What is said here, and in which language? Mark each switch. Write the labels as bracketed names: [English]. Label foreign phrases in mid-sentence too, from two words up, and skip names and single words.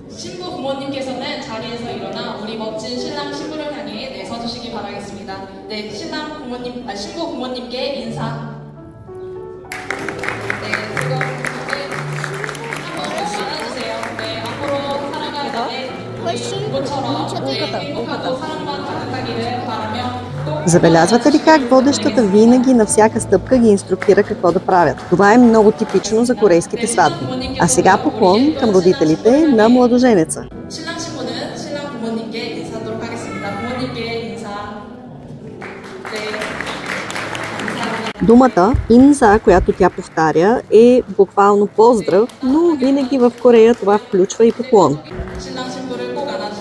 [Korean] 신부 부모님께서는 자리에서 일어나 우리 멋진 신랑 신부를 향해 내서주시기 바라겠습니다. 네, 신부 부모님께 인사. 네, 그거 한번 안아주세요. 네, 앞으로 살아갈 때 모처럼 행복하고 사랑만 가득하기를 바라며. [Bulgarian] Забелязвате ли как водещата винаги на всяка стъпка ги инструктира какво да правят? Това е много типично за корейските сватби. А сега поклон към родителите на младоженеца. [Korean] 신랑 신부는 신랑 부모님께 인사하도록 하겠습니다. 부모님께 인사. 네. [Bulgarian] Думата инза, която тя повтаря, е буквално поздрав, но винаги в Корея това включва и поклон. [Korean] 신랑 신부를 꼭 안아주세요.